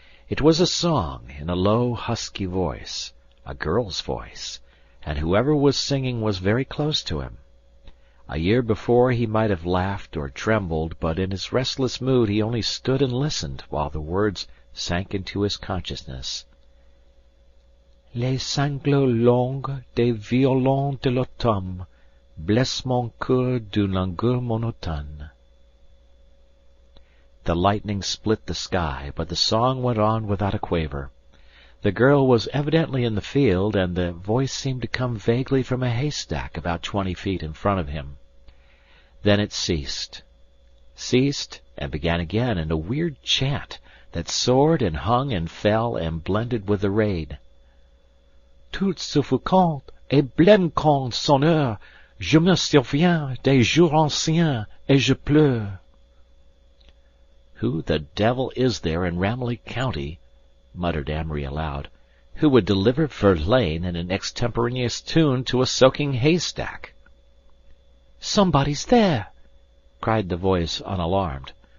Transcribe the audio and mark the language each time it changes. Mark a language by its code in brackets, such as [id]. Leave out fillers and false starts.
[en] It was a song in a low, husky voice, a girl's voice, and whoever was singing was very close to him. A year before he might have laughed or trembled, but in his restless mood he only stood and listened while the words sank into his consciousness. [fr] Les sanglots longs des violons de l'automne Blesse mon cœur d'une langueur monotone. [en] The lightning split the sky, but the song went on without a quaver. The girl was evidently in the field, and the voice seemed to come vaguely from a haystack about 20 feet in front of him. Then it ceased, and began again in a weird chant that soared and hung and fell and blended with the rain. [fr] Tout suffocant et blême comme sonneur, je me souviens des jours anciens et je pleure. [en] Who the devil is there in Ramilly County, muttered Amory aloud, who would deliver Verlaine in an extemporaneous tune to a soaking haystack? Somebody's there, cried the voice unalarmed.